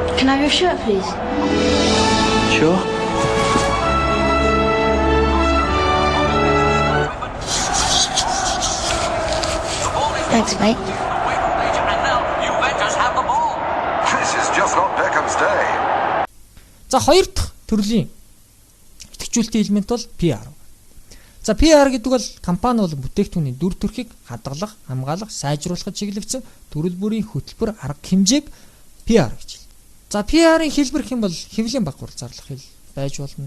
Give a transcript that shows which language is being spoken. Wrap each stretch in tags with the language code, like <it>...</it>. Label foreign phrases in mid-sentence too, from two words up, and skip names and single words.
<en>can I have your shirt, please? Sure. Thanks, mate. And now Juventus have the ball. This is just not Beckham's day.</en> <mn>За хоёр дахь төрлийн идэвхжүүлэлтийн элемент бол PR. За PR гэдэг бол компани болон бүтээгдэхүүний дүр төрхийг хадгалах, хамгаалах, сайжруулахад чиглэгдсэн төрөл бүрийн хөтөлбөр арга хэмжээг PR гэж хэлдэг. За PR-ын хэлбэр хэм бол хэвлэлийн багвар зарлах хэл байж болно.</mn>